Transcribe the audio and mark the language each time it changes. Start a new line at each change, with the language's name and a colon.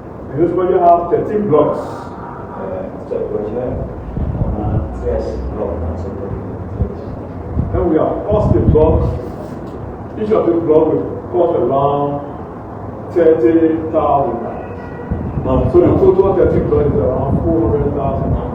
English: And this project has 13 blocks.
French: Ce projet, on a 13 blocs dans ce projet.
English: Then we have positive blocks. Each of these blocks will cost around 30,000. So the total 13 blocks is around 400,000.